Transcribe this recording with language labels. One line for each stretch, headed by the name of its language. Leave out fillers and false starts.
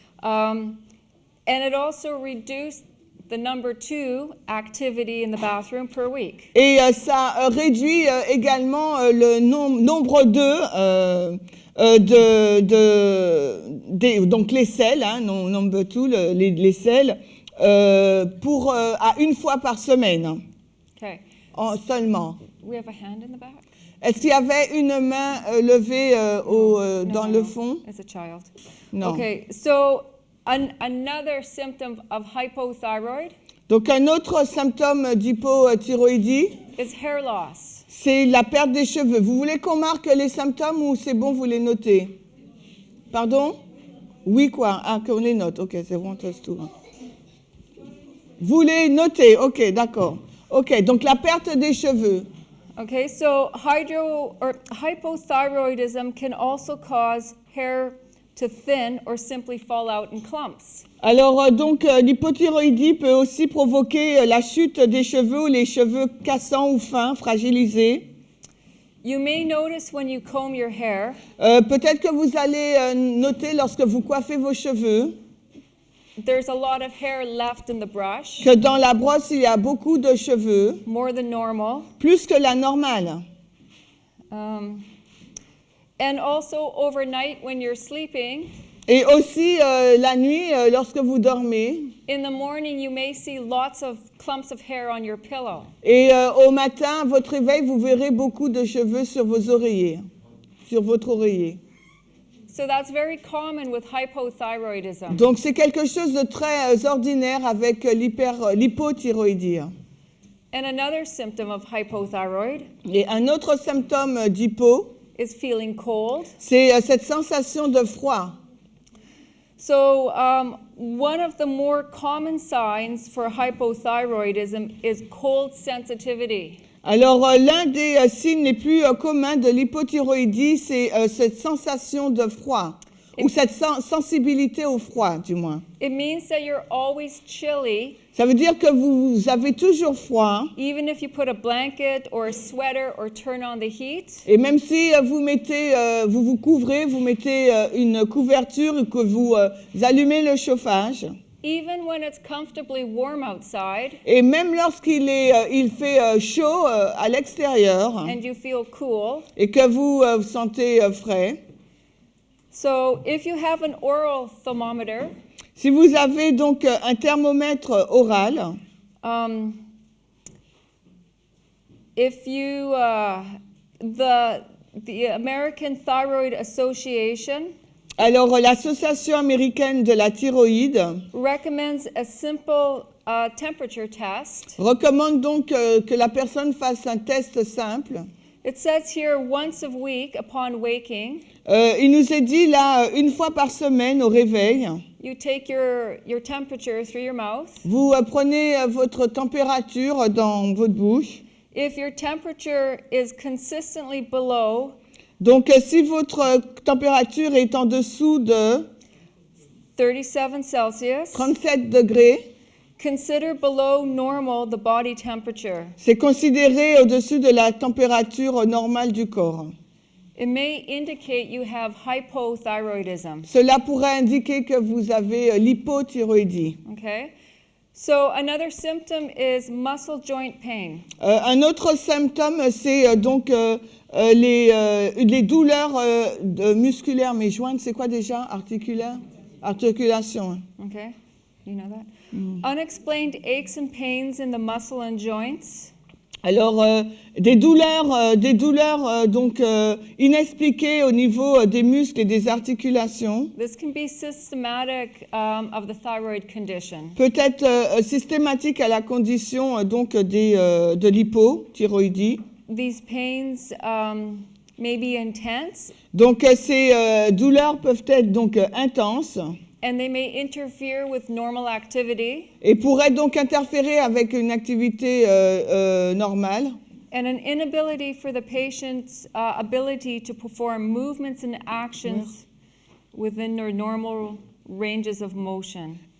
English: And it also reduced the number 2 activity in the bathroom per week.
French: Et ça réduit également le nombre 2 donc les selles, number 2, les selles, à une fois par semaine.
English: Okay.
French: Seulement.
English: We have a hand in the back?
French: Est-ce qu'il y avait une main levée dans le fond?
English: It's a child.
French: Non.
English: Okay, so another symptom of hypothyroid
French: Donc un autre symptôme d'hypothyroïdie,
English: is hair loss.
French: c'est la perte des cheveux. Vous voulez qu'on marque les symptômes ou c'est bon, vous les notez? Pardon? Oui, quoi? Ah, qu'on les note. Ok, c'est bon, tout. Vous les notez, ok, d'accord. Ok, donc la perte des cheveux.
English: Okay, so hypothyroidism can also cause hair to thin or simply fall out in clumps.
French: Alors, l'hypothyroïdie peut aussi provoquer la chute des cheveux ou les cheveux cassants ou fins, fragilisés.
English: You may notice when you comb your hair
French: Peut-être que vous allez noter lorsque vous coiffez vos cheveux
English: there's a lot of hair left in the brush,
French: que dans la brosse, il y a beaucoup de cheveux,
English: more than normal.
French: plus que la normale.
English: And also overnight when you're sleeping,
French: Et aussi la nuit, lorsque vous dormez.
English: in the morning you may see lots of clumps of hair on your pillow.
French: Et au matin, à votre réveil, vous verrez beaucoup de cheveux sur vos oreillers, sur votre oreiller.
English: So that's very common with hypothyroidism.
French: Donc c'est quelque chose de très ordinaire avec l'hypothyroïdie.
English: And another symptom of hypothyroid
French: Et un autre symptôme d'hypo,
English: is feeling cold.
French: c'est cette sensation de froid.
English: So one of the more common signs for hypothyroidism is cold sensitivity.
French: Alors l'un des signes les plus communs de l'hypothyroïdie, c'est cette sensation de froid, ou cette sensibilité au froid, du moins.
English: It means that you're always chilly,
French: Ça veut dire que vous avez toujours froid,
English: even if you put a blanket or a sweater or turn on the heat.
French: et même si vous vous couvrez, vous mettez une couverture et que vous allumez le chauffage,
English: Even when it's comfortably warm outside
French: et même lorsqu'il il fait chaud à l'extérieur
English: and you feel cool.
French: et que vous vous sentez frais,
English: So if you have an oral thermometer,
French: si vous avez donc un thermomètre oral,
English: if you the American Thyroid Association
French: alors l'association américaine de la thyroïde
English: recommends a simple temperature test.
French: recommande donc que la personne fasse un test simple.
English: It says here once a week upon waking,
French: Il nous est dit là, une fois par semaine au réveil,
English: you take your temperature through your mouth.
French: vous prenez votre température dans votre bouche.
English: If your temperature is consistently below
French: Donc si votre température est en dessous de
English: 37 Celsius,
French: 37 degrés,
English: consider below normal the body temperature.
French: c'est considéré au-dessus de la température normale du corps.
English: It may indicate you have hypothyroidism.
French: Cela pourrait indiquer que vous avez l'hypothyroïdie.
English: Okay? So another symptom is muscle joint pain.
French: Un autre symptôme, c'est donc les douleurs musculaires, mais jointes, c'est quoi déjà? Articulaires? Articulation.
English: Okay? You know that? Unexplained aches and pains in the muscle and joints.
French: Alors, des douleurs donc inexpliquées au niveau des muscles et des articulations.
English: This can be systematic of the thyroid condition.
French: Peut être systématique à la condition donc de l'hypothyroïdie.
English: These pains may be intense
French: Donc, ces douleurs peuvent être donc intenses
English: and they may interfere with normal activity.
French: et pourraient donc interférer avec une activité normale.
English: And an inability for the patient's ability to perform movements and actions within their normal ranges of motion.